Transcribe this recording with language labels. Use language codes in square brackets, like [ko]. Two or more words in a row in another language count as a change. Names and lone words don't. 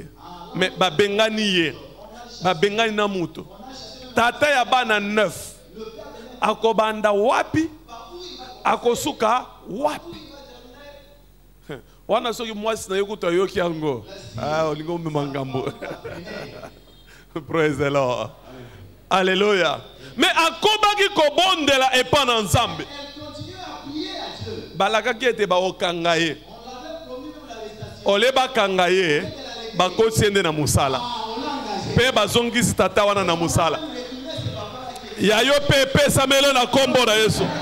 [ln] Mais ba bengani ye. Ba bengani na mutu. Tata ya bana 9. Akobanda wapi? Akosuka wapi? Wana soki mwasi na yokuta yoki yango. Ah, olingo mmangambo. [en] Praise the Lord. [ln] Alléluia. Mais akobaki kobondela epa na nzambe. Balaka ki ete ba okangaye. Oleba kangaye ba kotiende na musala. Pe bazongisi tata wana na musala. Ya yo pepe samelo na kombo na Yesu.